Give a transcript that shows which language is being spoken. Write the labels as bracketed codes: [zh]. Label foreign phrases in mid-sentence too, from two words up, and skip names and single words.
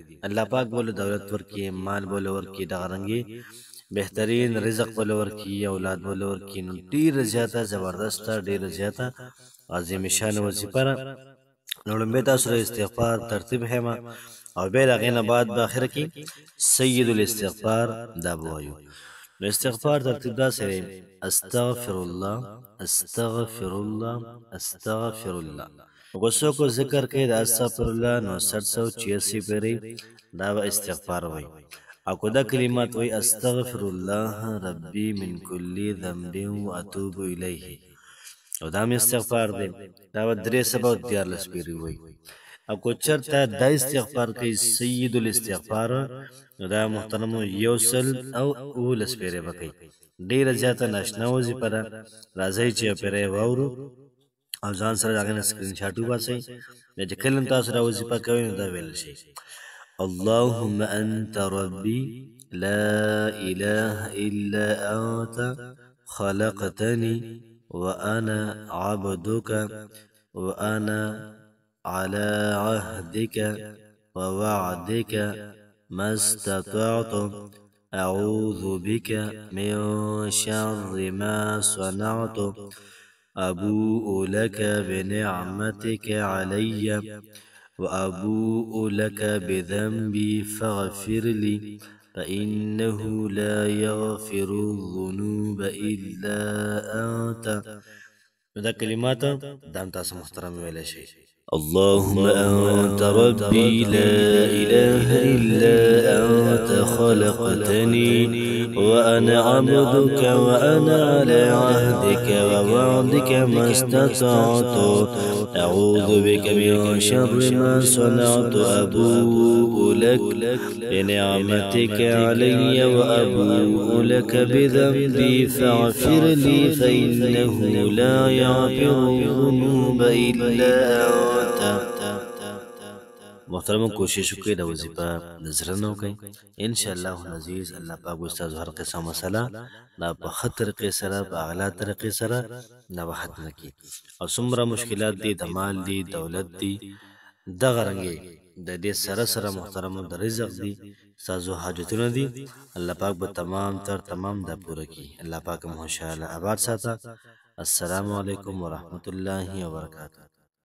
[ps] الله پاک بولا دولت ورکوي، مال بولا ورکوي، دا رنګ بهترین رزق بولا ورکوي، اولاد بولا ورکوي. نو ډیره زیاته زبردسته، ډیره زیاته عظیم شان وظیفه ده. نو لومبې تاسو د استغفار ترتیب هما او بیا د هغې نه بعد په اخره کې سید الاستغفار دا ووایو. نو استغفار ترتیب داسې دی: [ar] استغفر الله، استغفر الله، استغفر الله. [ps] که څوک ذکر کوي د [ar] استغفر الله [ps] نو 786 پیرې دا به استغفار وایي. او که دا کلمات وایي [ar] استغفر الله ربي من كل ذنب واتوب الیه، [ps] او دا هم استغفار دی، دا به 314 پیرې وایي. او که چېرته دا استغفار کوي سید الاستغفار نو دا محترمو 119 پیرې به کوي. ډېره زیاته ناشنا وظیفه ده. راځئ چې یو پیری واورو او ځان سره د هغې نه [en] screen shot [ps] وباسئ. بیا چې کله هم تاسو دا وظیفه کوئ نو دا ویل شئ: [ar] اللهم انت ربي لا اله الا انت خلقتني وانا عبدك وانا على عهدك ووعدك ما استطعت أعوذ بك من شر ما صنعت أبوء لك بنعمتك علي وأبوء لك بذنبي فاغفر لي فإنه لا يغفر الذنوب إلا أنت. [ps] دا کلمات دام تاسو محترم ویلی شئ: [ar] اللهم أنت ربي لا إله إلا أنت خلقتني وأنا عبدك وأنا على عهدك ووعدك ما استطعت أعوذ بك من شر ما صنعت أبوء لك بنعمتك علي وأبوء لك بذنبي فاغفر لي فإنه لا يغفر الذنوب إلا أنت. [ps] محترم کوشش وکړئ د وظیفه د زړه نه وکړئ [ar] انشاءالله العزیز [ps] الله پاک به ستاسو هر قسم مسله دا په ښه طریقې سره په اعلی طریقې سره دا به ختمه کړي او څومره مشکلات دي د مال دي دولت دي دغه رنګې د دې سره سره محترمو د رزق دي ستاسو حاجتونه دي الله پاک به تمام تر تمام دا پوره کړي الله پاک مو انشاءالله آباد ساته [ar] السلام علیکم ورحمت الله وبرکاته